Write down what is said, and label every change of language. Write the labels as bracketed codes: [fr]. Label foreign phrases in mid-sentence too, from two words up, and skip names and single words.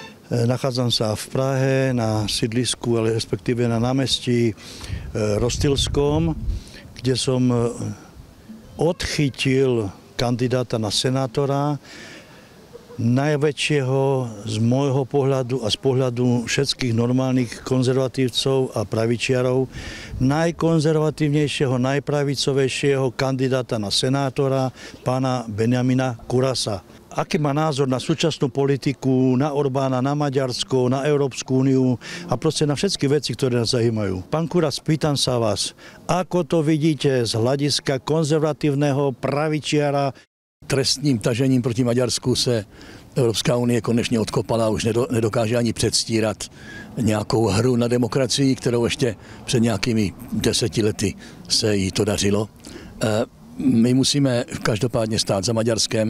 [sk] Nachádzam sa v Prahe na sídlisku, ale respektíve na námestí Rozstýlskom, kde som odchytil kandidáta na senátora, najväčšieho z môjho pohľadu a z pohľadu všetkých normálnych konzervatívcov a pravičiarov, najkonzervatívnejšieho, najpravicovejšieho kandidáta na senátora, pána Benjamina Kurasa. Aký má názor na súčasnú politiku, na Orbána, na Maďarsko, na Európsku úniu a proste na všetky veci, ktoré nás zajímajú. Pán Kuras, pýtam sa vás, ako to vidíte z hľadiska konzervatívneho pravičiara? [cs] Trestním tažením proti Maďarsku se Evropská unie konečně odkopala, už nedokáže ani předstírat nějakou hru na demokracii, kterou ještě před nějakými 10 lety se jí to dařilo. My musíme každopádně stát za Maďarskem.